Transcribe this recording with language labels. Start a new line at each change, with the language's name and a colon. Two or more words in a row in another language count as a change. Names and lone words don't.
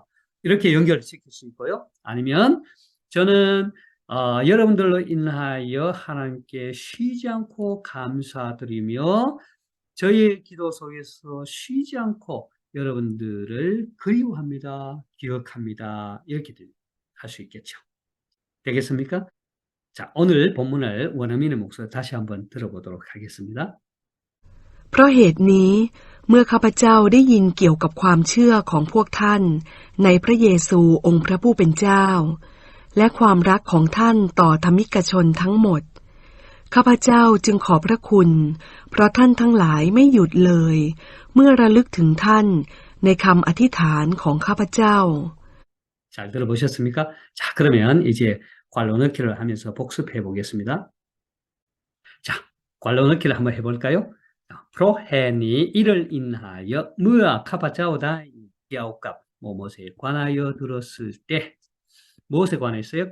Korean: 이렇게 연결시킬 수 있고요. 아니면 저는 여러분들로 인하여 하나님께 쉬지 않고 감사드리며 저희의 기도 속에서 쉬지 않고 여러분들을 그리워합니다. 기억합니다. 이렇게 할 수 있겠죠. 되겠습니까? 자, 오늘 본문을 원어민의 목소리 다시 한번 들어보도록 하겠습니다.
Thai: เพราะเหตุนี้เมื่อข้าพเจ้าได้ยินเกี่ยวกับความเชื่อของพวกท่านในพระเยซูองค์พระผู้เป็นเจ้าและความรักของท่านต่อธรรมิกชนทั้งหมดข้าพเจ้าจึงขอบพระคุณเพราะท่านทั้งหลายไม่หยุดเลยเมื่อระลึกถึงท่านในคำอธิษฐานของข้าพเจ้า
Korean: 잘 들어보셨습니까? 자, 그러면 이제 괄호 넣기를 하면서 복습해 보겠습니다. 자, 괄호 넣기를 한번 해볼까요? 프로헨이 이를 인하여
Thai: เมื่อข้าพเจ้าได้ยินเกี่ยวกับ
Korean: 무엇에 관하여 들었을 때 무엇에 관해서요?